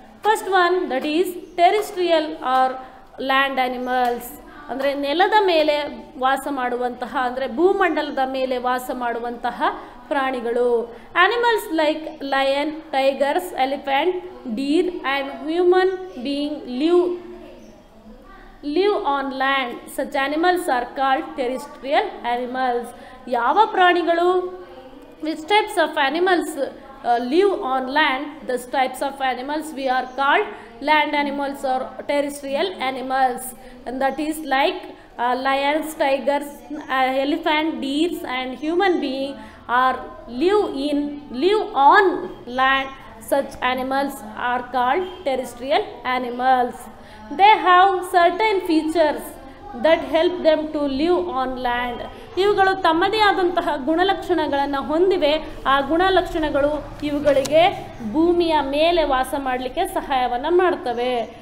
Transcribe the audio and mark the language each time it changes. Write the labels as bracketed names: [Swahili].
[English] first one, that is terrestrial or land animals, [Kannada] ಅಂದರೆ ನೆಲದ ಮೇಲೆ ವಾಸ ಮಾಡುವಂತಹ, ಅಂದರೆ ಭೂಮಂಡಲದ ಮೇಲೆ ವಾಸ ಮಾಡುವಂತಹ ಪ್ರಾಣಿಗಳು. [English] Animals like lion, tigers, elephant, deer and human being live on land. Such animals are called terrestrial animals. [Kannada] ಯಾವ ಪ್ರಾಣಿಗಳು, [English] which types of animals live on land? Those types of animals we are called land animals or terrestrial animals, and that is like lions, tigers, elephant, deers and human being are live on land. Such animals are called terrestrial animals. They have certain features that help them to live on land. [Kannada] ಇವುಗಳು ತಮ್ಮದೇ ಆದಂತಹ ಗುಣಲಕ್ಷಣಗಳನ್ನು ಹೊಂದಿವೆ. ಆ ಗುಣಲಕ್ಷಣಗಳು ಇವುಗಳಿಗೆ ಭೂಮಿಯ ಮೇಲೆ ವಾಸ ಮಾಡಲಿಕ್ಕೆ ಸಹಾಯವನ್ನು ಮಾಡ್ತವೆ.